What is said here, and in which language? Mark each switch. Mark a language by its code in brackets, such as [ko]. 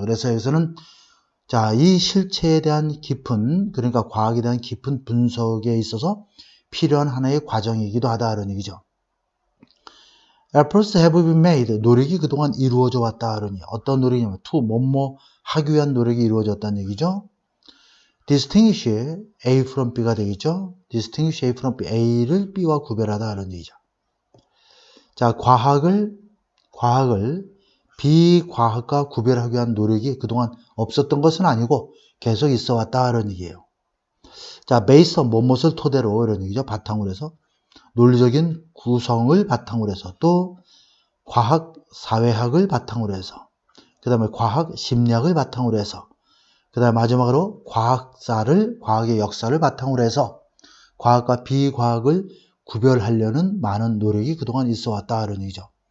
[ko] 그래서 여기서는 자, 이 실체에 대한 깊은, 그러니까 과학에 대한 깊은 분석에 있어서 필요한 하나의 과정이기도 하다. 이런 얘기죠. [en] Efforts have been made. [ko] 노력이 그동안 이루어져 왔다. 그러니 어떤 노력이냐면 to 뭐뭐 하기 위한 노력이 이루어졌다는 얘기죠. [en] Distinguish A from B가 되겠죠. Distinguish A from B. [ko] A를 B와 구별하다. 이런 얘기죠. 자, 과학을 비과학과 구별하기 위한 노력이 그동안 없었던 것은 아니고 계속 있어 왔다. 이런 얘기예요. 자, based on 뭐뭇을 토대로 이런 얘기죠. 바탕으로 해서 논리적인 구성을 바탕으로 해서, 또 과학 사회학을 바탕으로 해서, 그 다음에 과학 심리학을 바탕으로 해서, 그 다음에 마지막으로 과학의 역사를 바탕으로 해서 과학과 비과학을 구별하려는 많은 노력이 그동안 있어 왔다. 이런 얘기죠.